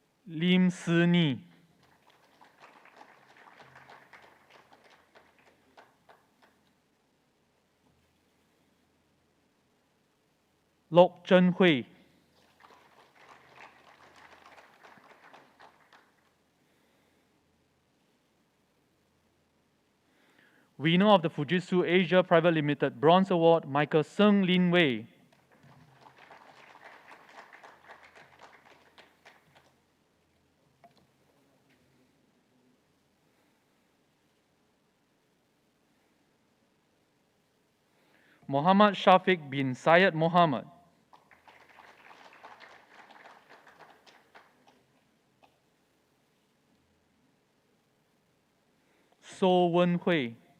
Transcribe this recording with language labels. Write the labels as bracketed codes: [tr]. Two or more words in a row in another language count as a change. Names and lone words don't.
[en] Lim Si Ni, Lok Zhen Hui, winner of the Fujitsu Asia Private Limited Bronze Award, Michael Seng Lin Wei. Muhammad Shafiq bin Syed Muhammad, So Wen Hui,